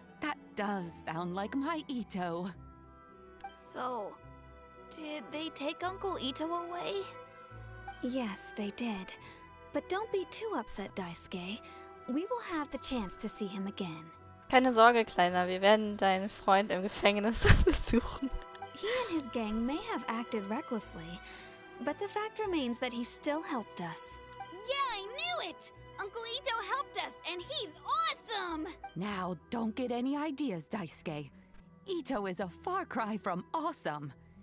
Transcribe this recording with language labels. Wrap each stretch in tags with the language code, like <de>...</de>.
<en>That does sound like my Itto. So, did they take Uncle Ito away? Yes, they did. But don't be too upset, Daisuke. We will have the chance to see him again.</en> <de>Keine Sorge, Kleiner, wir werden deinen Freund im Gefängnis besuchen.</de> <en>He and his gang may have acted recklessly, but the fact remains that he still helped us. Yeah, I knew it! Uncle Ito helped us, and he's awesome! Now, don't get any ideas, Daisuke. Ito is a far cry from awesome.</en>